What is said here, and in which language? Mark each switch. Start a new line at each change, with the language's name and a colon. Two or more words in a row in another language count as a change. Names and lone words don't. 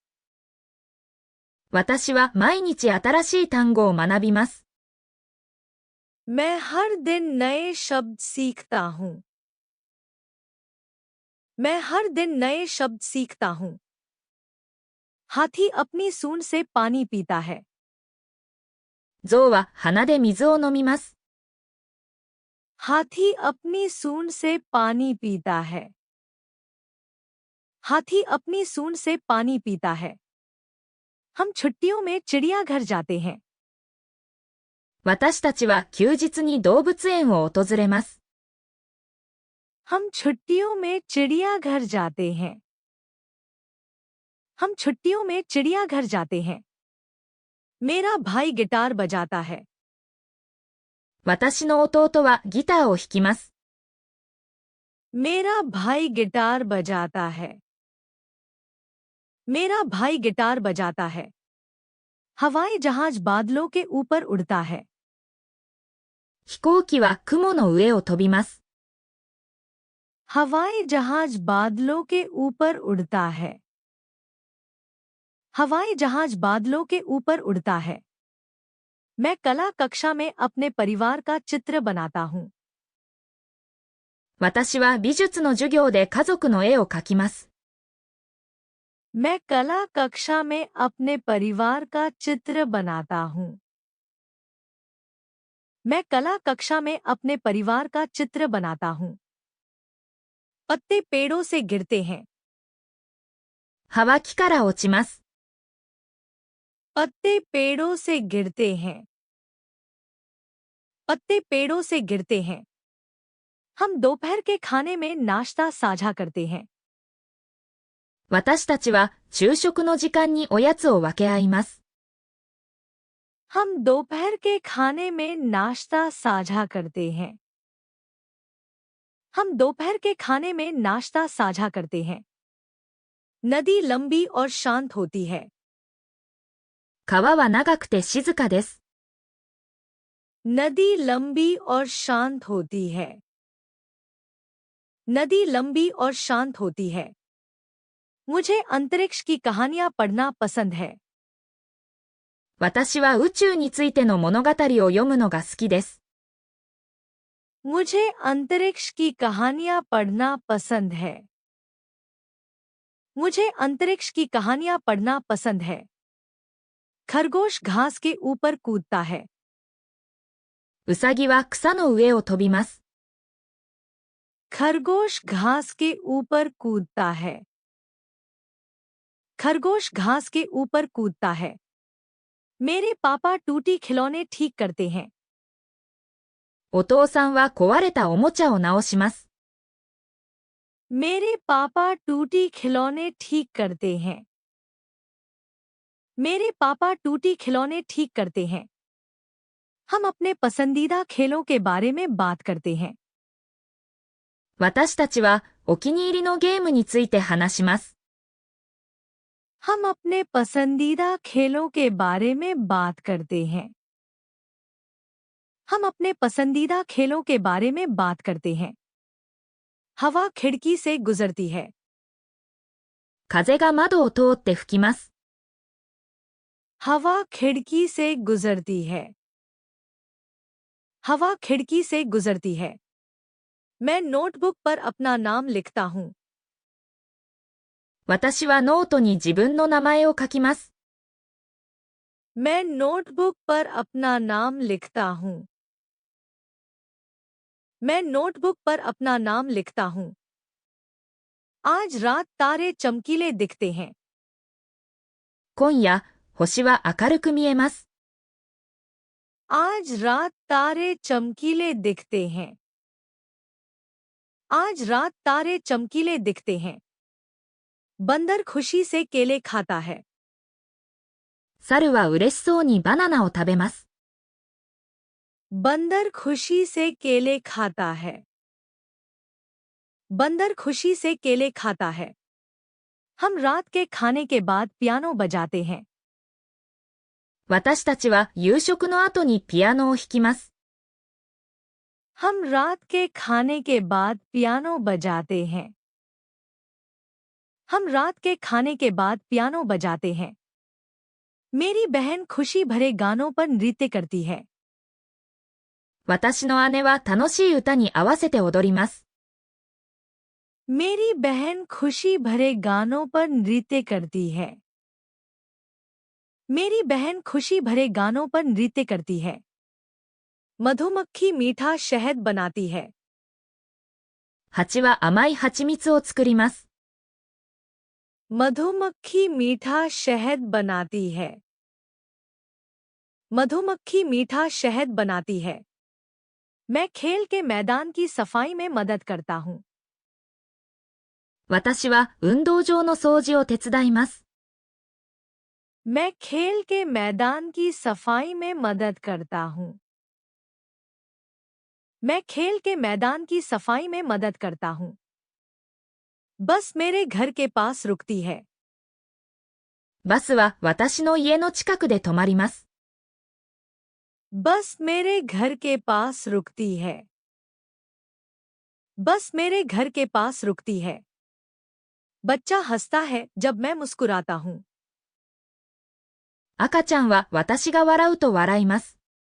Japanese: 私は毎日新しい単語を学びます。
Hindi: मैं हर दिन नए शब्द सीखता हूँ। मैं हर दिन नए शब्द सीखता हूँ। हाथी अपनी सूंड से पानी पीता है।
Japanese: 象は鼻で水を飲みます。
Hindi: हाथी अपनी सूंड से पानी पीता है। हाथी अपनी सूंड से पानी पीता है। हम छुट्टियों में चिड़ियाघर जाते हैं।
Japanese: 私たちは休日に動物園を訪れます。
Hindi: हम छुट्टियों में चिड़ियाघर जाते हैं। हम छुट्टियों में चिड़ियाघर जाते हैं। मेरा भाई गिटार बजाता है।
Japanese: 私の弟はギターを弾きます。
Hindi: मेरा भाई गिटार बजाता है। मेरा भाई गिटार बजाता है। हवाई जहाज बादलों के ऊपर उड़ता है।
Japanese: 飛行機は雲の上を飛びます。
Hindi: हवाई जहाज बादलों के ऊपर उड़ता है। हवाई जहाज बादलों के ऊपर उड़ता है। मैं कला कक्षा में अपने परिवार का चित्र बनाता हूँ।
Japanese: 私は美術の授業で家族の絵を描きます。
Hindi: मैं कला कक्षा में अपने परिवार का चित्र बनाता हूँ। मैं कला कक्षा में अपने परिवार का चित्र बनाता हूँ। पत्ते पेड़ों से गिरते हैं।
Japanese: 葉は木から落ちます。
Hindi: पत्ते पेड़ों से गिरते हैं। पत्ते पेड़ों से गिरते हैं। हम दोपहर के खाने में नाश्ता साझा करते हैं।
Japanese: 私たちは昼食の時間におやつを分け合います。
Hindi: हम दोपहर के खाने में नाश्ता साझा करते हैं। हम दोपहर के खाने में नाश्ता साझा करते हैं। नदी लंबी और शांत होती है।
Japanese: 川は長くて静かです。
Hindi: नदी लंबी और शांत होती है। नदी लंबी और शांत होती है। मुझे अंतरिक्ष की कहानियां पढ़ना पसंद है।
Japanese: 私は宇宙についての物語を読むのが好きです。
Hindi: मुझे अंतरिक्ष की कहानियां पढ़ना पसंद है। मुझे अंतरिक्ष की कहानियां पढ़ना पसंद है। खरगोश घास के ऊपर कूदता है।
Japanese: うさぎは草の上を飛びます。
Hindi: खरगोश घास के ऊपर कूदता है। खरगोश घास के ऊपर कूदता है। मेरे पापा टूटी खिलौने ठीक करते हैं।
Japanese: お父さんは壊れたおもちゃを直します。
Hindi: मेरे पापा टूटी खिलौने ठीक करते हैं। मेरे पापा टूटी खिलौने ठीक करते हैं। हम अपने पसंदीदा खेलों के बारे में बात करते हैं।
Japanese: 私たちはお気に入りのゲームについて話します。
Hindi: हम अपने पसंदीदा खेलों के बारे में बात करते हैं। हम अपने पसंदीदा खेलों के बारे में बात करते हैं। हवा खिड़की से गुजरती है।
Japanese: 風が窓を通って吹きます。
Hindi: हवा खिड़की से गुजरती है। हवा खिड़की से गुजरती है। मैं नोटबुक पर अपना नाम लिखता हूँ।
Japanese: 私はノートに自分の名前を書きます。
Hindi: मैं नोटबुक पर अपना नाम लिखता हूँ। मैं नोटबुक पर अपना नाम लिखता हूँ। आज रात तारे चमकीले दिखते हैं।
Japanese: 今夜、星は明るく見えます。
Hindi: आज रात तारे चमकीले दिखते हैं। आज रात तारे चमकीले दिखते हैं। बंदर खुशी से केले खाता है।
Japanese: 猿は嬉しそうにバナナを食べます。
Hindi: बंदर खुशी से केले खाता है। बंदर खुशी से केले खाता है। हम रात के खाने के बाद पियानो बजाते हैं।
Japanese: 私たちは夕食の後にピアノを弾きます。
Hindi: हम रात के खाने के बाद पियानो बजाते हैं। हम रात के खाने के बाद पियानो बजाते हैं। मेरी बहन खुशी भरे गानों पर नृत्य करती है।
Japanese: 私の姉は楽しい歌に合わせて踊ります。
Hindi: मेरी बहन खुशी भरे गानों पर नृत्य करती है। मेरी बहन खुशी भरे गानों पर नृत्य करती है। मधुमक्खी मीठा शहद बनाती है।
Japanese: 蜂は甘い蜂蜜を作ります。
Hindi: मधुमक्खी मीठा शहद बनाती है। मधुमक्खी मीठा शहद बनाती है। मैं खेल के मैदान की सफाई में मदद करता हूँ।
Japanese: 私は運動場の掃除を手伝います。
Hindi: मैं खेल के मैदान की सफाई में मदद करता हूँ। मैं खेल के मैदान की सफाई में मदद करता हूँ। बस मेरे घर के पास रुकती है।
Japanese: バスは私の家の近くで止まります。
Hindi: बस मेरे घर के पास रुकती है। बस मेरे घर के पास रुकती है। बच्चा हंसता है जब मैं मुस्कुराता हूँ।
Japanese: 赤ちゃんは私が笑うと笑います。